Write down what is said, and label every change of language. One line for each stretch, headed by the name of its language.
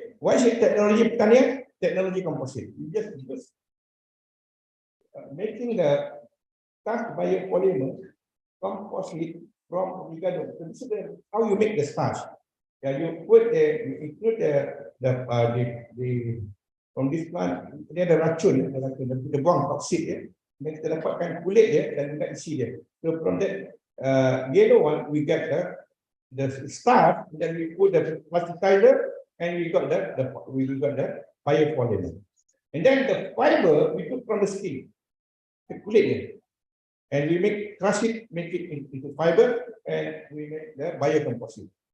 English: Why is it technology pertanian? Technology composite. You just use making the starch biopolymer composite from Ubi Gadong. So this is how you make the starch. Yeah, you include the from this plant.
Malay: Dia ada racun, kita buang toksit dia. Dan kita dapatkan kulit dia dan juga isi dia.
English: So from that yellow one, we get the starch. Then we put the plasticizer, and we got the biopolymer. And then the fiber we took from the skin, the
Malay: kulit dia.
English: And we crush it, make it into fiber, and we make the biocomposite.